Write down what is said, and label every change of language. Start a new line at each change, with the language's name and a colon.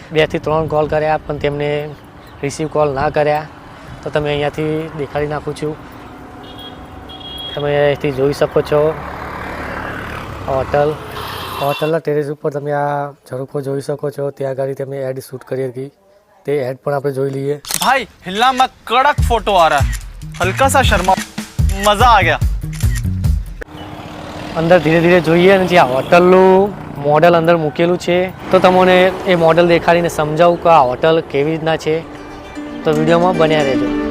Gujarati: 2 થી 3 કોલ કર્યા પણ તેમને રિસીવ કોલ ના કર્યા. તો તમે અહીંયાથી દેખાડી નાખું છું. તમે અહીંયાથી જોઈ શકો છો હોટલના ટેરેસ ઉપર તમે આ ઝરૂખો જોઈ શકો છો. ત્યાં આગળ તમે એડ શૂટ કરી હતી, તે એડ પણ આપણે જોઈ લઈએ.
Hindi: भाई हिलना मत, कड़क फोटो आ रहा है, हल्का सा शर्मा, मजा आ गया.
Gujarati: અંદર ધીરે ધીરે જોઈએ અને જે આ હોટલનું મોડલ અંદર મૂકેલું છે તો તમને એ મોડલ દેખાડીને સમજાવું કે આ હોટલ કેવી રીતના છે. તો વિડીયોમાં બન્યા રહેજો.